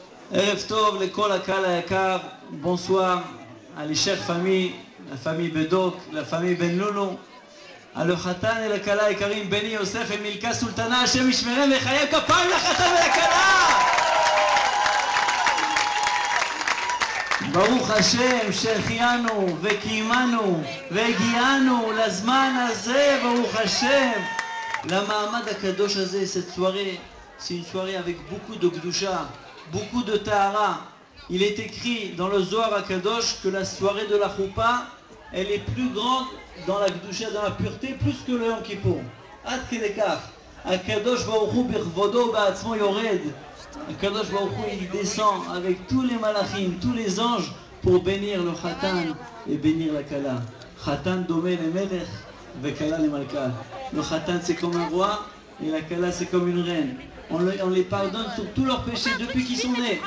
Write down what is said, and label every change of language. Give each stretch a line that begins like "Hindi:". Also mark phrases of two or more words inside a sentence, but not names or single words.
Hebrew: ערב טוב לכל הקהל היקר,
French: bonsoir à les chères familles, la famille Bedok, la famille Ben Loulou, à le
Hebrew: חתן ולכלה היקרים בני יוסף ומילכה סולטנה, השם ישמרם ויחייהם. כפיים לחתן ולכלה! ברוך השם שהחיינו וקיימנו והגיענו לזמן הזה, ברוך השם, למעמד הקדוש הזה.
French: Cette soirée, c'est une soirée avec beaucoup de Gdusha, beaucoup de Tahara. Il est écrit dans le Zohar HaKadosh que la soirée de la Choupa, elle est plus grande dans la Gdusha, dans la pureté, plus que le Yom Kippour.
Hebrew: עד כדי כך. הקדוש ברוך הוא בכבודו ובעצמו יורד. הקדוש ברוך הוא,
French: il descend avec tous les malachim, tous les anges, pour bénir le Khatan et bénir la Kala.
Hebrew: חתן דומה למלך, וכלה למלכה.
French: Le Khatan c'est comme un roi et la Kala c'est comme une reine. On les pardonne sur tous leurs péchés depuis qu'ils sont nés.